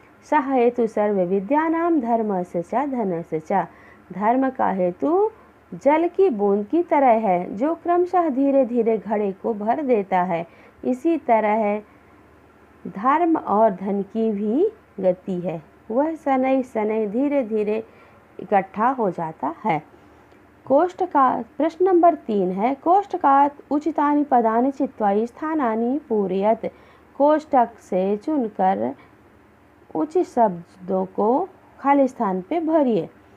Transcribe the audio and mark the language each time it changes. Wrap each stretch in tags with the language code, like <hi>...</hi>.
<sa>सः हेतु सर्व विद्यानां धर्मस्य च धनस्य च।</sa> <hi>धर्म का हेतु जल की बूंद की तरह है जो क्रमशः धीरे धीरे घड़े को भर देता है। इसी तरह धर्म और धन की भी गति है, वह शनै शनै धीरे धीरे इकट्ठा हो जाता है। कोष्ठ का प्रश्न नंबर 3 है।</hi> <sa>कोष्ठकात् उचितानि पदानि चित्वा स्थानानि पूरयत।</sa> <hi>कोष्ठक से चुनकर उचित शब्दों को खाली स्थान पे भरिए।</hi>